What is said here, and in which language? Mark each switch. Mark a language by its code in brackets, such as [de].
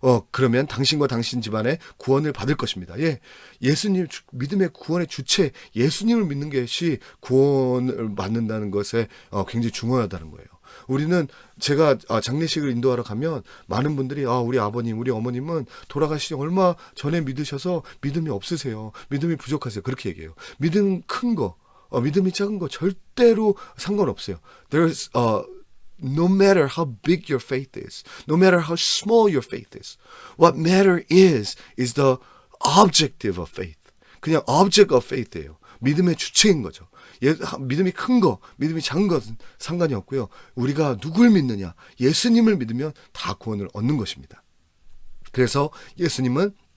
[ko] 그러면 당신과 당신 집안의 구원을 받을 것입니다. 예수님, 믿음의 구원의 주체, 예수님을 믿는 것이 구원을 받는다는 것에 굉장히 중요하다는 거예요. 우리는 제가 장례식을 인도하러 가면 많은 분들이 우리 아버님, 우리 어머님은 돌아가시기 얼마 전에 믿으셔서 믿음이 없으세요. 믿음이 부족하세요. 그렇게 얘기해요. 믿음 큰 거, 믿음이 작은 거 절대로 상관없어요. [en] There's No matter how big your faith is, no matter how small your faith is, what matter is the objective of faith. [ko] 그냥 [en] object of faith [ko] 예요. 믿음의 주체인 거죠. 믿음이 큰 거, 믿음이 작은 것은 상관이 없고요. 우리가 누굴 믿느냐, 예수님을 믿으면 다 구원을 얻는 것입니다. 그래서 예수님은